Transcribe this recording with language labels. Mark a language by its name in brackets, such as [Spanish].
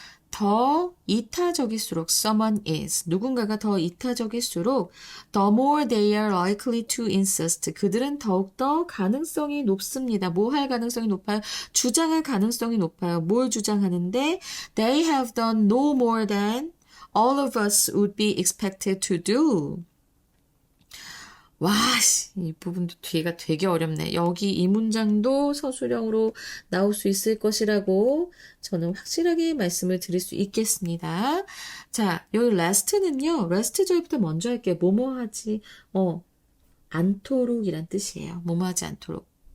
[Korean] 더 이타적일수록 [English] someone is [Korean] 누군가가 더 이타적일수록 [English] the more they are likely to insist [Korean] 그들은 더욱더 가능성이 높습니다. 뭐 할 가능성이 높아요? 주장할 가능성이 높아요. 뭘 주장하는데 [English] they have done no more than all of us would be expected to do. [Korean] 와, 이 부분도 뒤가 되게 어렵네. 여기 이 문장도 서술형으로 나올 수 있을 것이라고 저는 확실하게 말씀을 드릴 수 있겠습니다. 자, 여기 last는요. last 절부터 먼저 할게요. 뭐뭐 하지 않도록이란 뜻이에요. 뭐뭐 하지 않도록.